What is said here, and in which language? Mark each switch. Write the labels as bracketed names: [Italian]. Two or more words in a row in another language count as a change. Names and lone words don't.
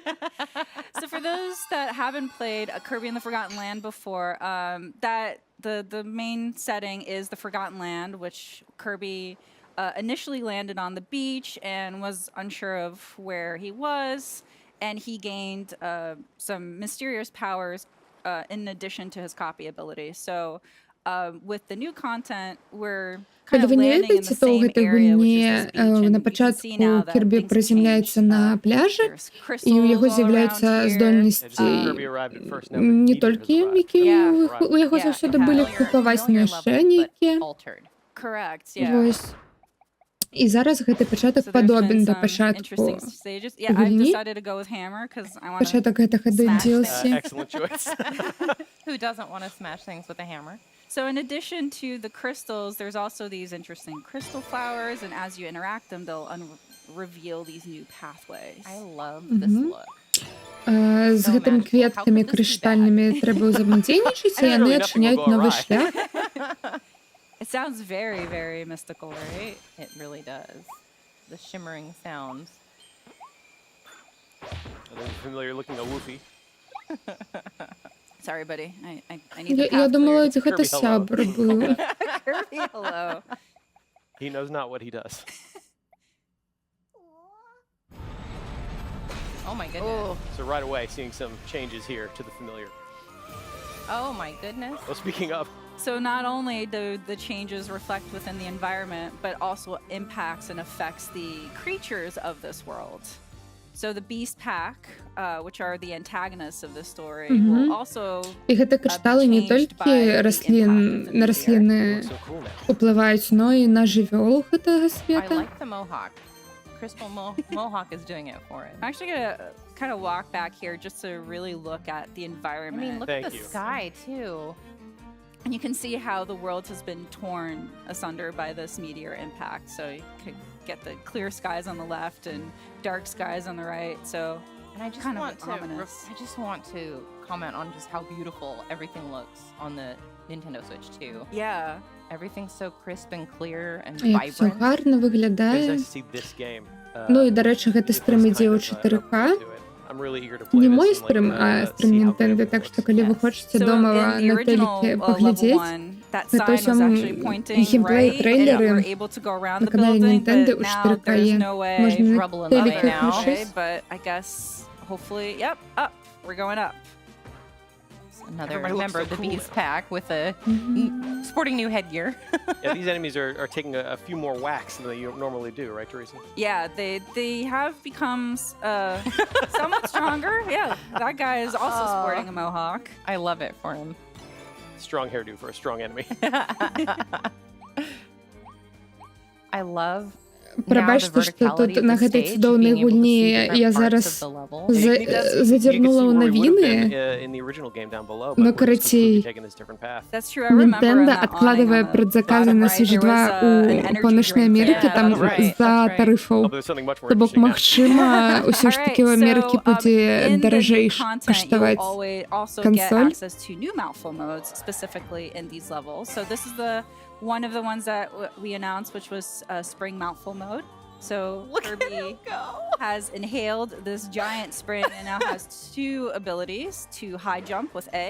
[English] So for those that haven't played Kirby and the Forgotten Land before, that the main setting is the Forgotten Land, which Kirby initially landed on the beach and was unsure of where he was, and he gained some mysterious powers in addition to his copy ability. So with the new content, we're kind of landing in the same area, which is this beach. And [Belarusian] На [English] you can see now [Belarusian] пачатку [English] that [Belarusian] Кірбі [English] things [Belarusian] прыземляецца [English] changed. [Belarusian] на пляжы, [English] There's [Belarusian] і ў [English] crystals [Belarusian] яго [English] all [Belarusian] з'яўляюцца [English] around here. [Belarusian] здольнасці [English] Kirby arrived at first, now [Belarusian] не [English] Peter [Belarusian] толькі, [English] has arrived. [Belarusian] які [English] Yeah. [Belarusian] у яго заўсёды былі купавасьныя шэнікі. [English] Correct, yeah. [Belarusian] Вось. І зараз гэты пачатак [English] So there's been [Belarusian] падобен да [English] some [Belarusian] пачатку [English] interesting stages. Yeah, I've [Belarusian] гульні. [English] decided to go with Hammer because I want to [Belarusian] Пачатак гэтага [English] smash [Belarusian] DLC. [English] Excellent choice. Who doesn't want to smash things with a hammer? So in addition to the crystals, there's also these interesting crystal flowers, and as you interact them, they'll reveal these new pathways. I love this look. [Belarusian] З гэтымі кветкамі крыштальнымі трэба ўзаемадзейнічаць, і яны адчыняюць новы шлях. [English] It sounds very, very mystical, right? It really does. The shimmering sounds. Familiar looking a woofy. So Sorry, buddy. I need the [Belarusian] Я [English] path [Belarusian] думала, [English] cleared. [Ukrainian] це [English] Kirby, hello. [Belarusian] сябр був. [English] Kirby, hello. He knows not what he does. Oh my goodness. So right away, seeing some changes here to the familiar. Oh my goodness. Well, speaking of, So not only do the changes reflect within the environment, but also impacts and affects the creatures of this world. So the Beast Pack, which are the antagonists of this story, will also [Belarusian] І гэта крышталы не толькі на расліны [English] so cool now. [Belarusian] уплываюць, но і на жывёл гэтага [English] I [Belarusian] света. [English] like the mohawk. Crystal mohawk is doing it for it. I'm actually gonna kind of walk back here just to really look at the I environment. mean, look Thank at the you. sky too. And you can see how the world has been torn asunder by this meteor impact. So you could get the clear skies on the left and dark skies on the right. So And I just kind of want to ominous. comment on just how beautiful everything looks on the Nintendo Switch 2. Yeah. Everything's so crisp and clear and [Ukrainian] Як все [English] vibrant. [Ukrainian] гарно [English] It's [Ukrainian] виглядає. [English] nice to see this game. [Ukrainian] Ну і, до речі, [Belarusian] гэта [English] with [Belarusian] стрім [English] this [Belarusian] ідзе [English] kind [Belarusian] у [English] of, [Belarusian] 4К. [English] upgrade to it. I'm really eager to play [Ukrainian] Не [English] this [Ukrainian] мой [English] and, like, [Ukrainian] стрім, а стрім [English] see how good [Ukrainian] Нінтендо, [English] it [Ukrainian] так що [English] looks. [Ukrainian] коли ви [English] Yes. [Ukrainian] хочете [English] So [Ukrainian] дома [English] in the [Ukrainian] на [English] original [Ukrainian] телекі [English] level [Ukrainian] поглядіть, [English] 1, that [Ukrainian] це [English] sign was [Ukrainian] ось [English] actually pointing [Ukrainian] геймплей [English] right, and [Ukrainian] трейлери [English] we're able to go around [Ukrainian] на [English] the [Ukrainian] каналі [English] building, [Ukrainian] Нінтендо [English] but [Ukrainian] у [English] now [Ukrainian] 4К [English] there's [Ukrainian] є. [English] no way [Ukrainian] Можна на [English] Rubble in the [Ukrainian] телекі [English] way now. [Ukrainian] включити. [English] but I guess hopefully, yep, up. We're going up. Another Everybody looks member so of the cool Beast now. Pack with a sporting new headgear. Yeah, these enemies are taking a few more whacks than they normally do, right, Teresa? Yeah, they have become somewhat stronger. Yeah, that guy is also sporting a mohawk. I love it for him. Strong hairdo for a strong enemy. I love [Belarusian] Пробачте, що тут на гэтай цудоўнай гульні я зараз зазірнула ў навіны, но карацей, [English] That's true. I remember in [Belarusian] Nintendo [English] that [Belarusian] адкладвае [English] awning on the [Belarusian] прадзаказы [English] bottom [Belarusian] на [English] right, [Belarusian] Switch [English] there [Belarusian] 2 [English] was, an [Belarusian] у [English] energy [Belarusian] Паўночнай [English] drink [Belarusian] Амерыкі, [English] there. [Belarusian] там [English] That's right, [Belarusian] з-за [English] that's right. [Belarusian] тарыфаў. [English] Oh, but there's something much more [Belarusian] То бок, [English] interesting now. [Belarusian] магчыма, ўсё ж такі ў Амерыкі будзе [English] in the new [Belarusian] даражэй [English] content, [Belarusian] каштаваць [English] you'll also get [Belarusian] кансоль. [English] access to new mouthful modes specifically in these levels. So this is one of the ones that we announced, which was spring mouthful mode. So Kirby has inhaled this giant spring and now has two abilities: to high jump with A,